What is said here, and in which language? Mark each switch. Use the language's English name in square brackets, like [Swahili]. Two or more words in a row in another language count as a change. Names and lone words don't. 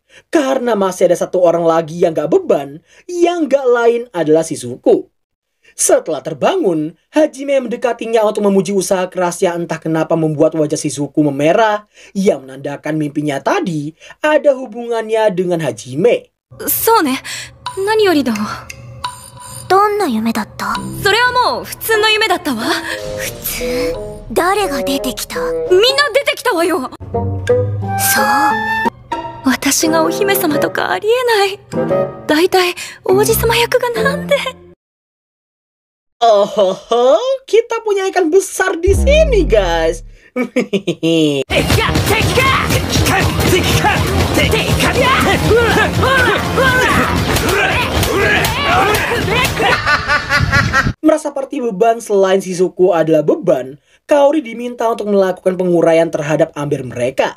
[Indonesian] Karena masih ada satu orang lagi yang gak beban, yang gak lain adalah Shizuku. Setelah terbangun, Hajime mendekatinya untuk memuji usaha keras yang entah kenapa membuat wajah Shizuku memerah, yang menandakan mimpinya tadi ada hubungannya dengan Hajime. [Japanese] そうね。何よりだわ。どんな夢だった？それはもう普通の夢だったわ。普通？誰が出てきた？みんな出てきたわよ。そう。私がお姫様とかありえない。だいたい王子様役がなんで。 [Indonesian] Oh, kita punya ikan besar di sini, guys. Merasa seperti beban selain Shizuku adalah beban, Kaori diminta untuk melakukan penguraian terhadap ambir mereka.